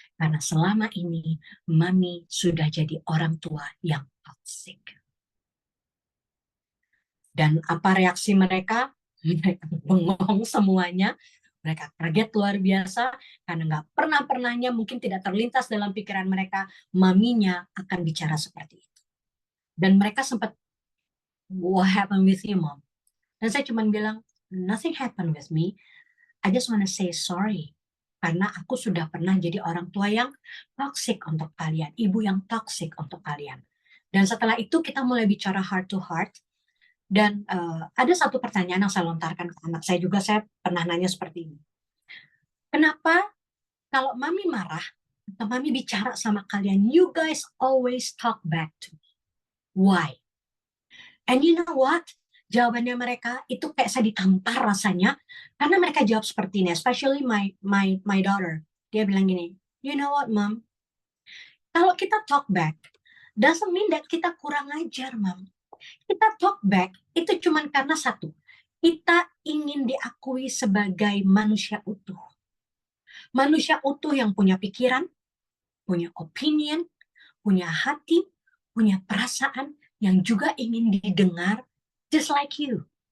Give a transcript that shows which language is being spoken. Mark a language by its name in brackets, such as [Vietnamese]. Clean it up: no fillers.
[Indonesian] Karena selama ini Mami sudah jadi orang tua yang toxic. Dan apa reaksi mereka? Mereka bengong semuanya. Mereka kaget luar biasa karena nggak pernahnya mungkin tidak terlintas dalam pikiran mereka maminya akan bicara seperti itu. Dan mereka sempat, [English] what happened with you, mom? [Indonesian] Dan saya cuma bilang, [English] nothing happened with me. I just wanna say sorry. [Indonesian] Karena aku sudah pernah jadi orang tua yang toxic untuk kalian, ibu yang toxic untuk kalian. Dan setelah itu kita mulai bicara [English] heart to heart. [Indonesian] Dan ada satu pertanyaan yang saya lontarkan ke anak saya juga, saya pernah nanya seperti ini. Kenapa kalau mami marah, atau mami bicara sama kalian, [English] you guys always talk back to me? Why? And you know what? [Indonesian] Jawabannya mereka itu kayak saya ditampar rasanya, karena mereka jawab seperti ini, [English] especially my daughter. [Indonesian] Dia bilang gini, [English] you know what, mom? [Indonesian] Kalau kita [English] talk back, doesn't mean that [Indonesian] kita kurang ajar, [English] mom. [Indonesian] Kita [English] talk back [Indonesian] itu cuma karena satu, kita ingin diakui sebagai manusia utuh. Manusia utuh yang punya pikiran, punya opinion, punya hati, punya perasaan, yang juga ingin didengar, [English] just like you.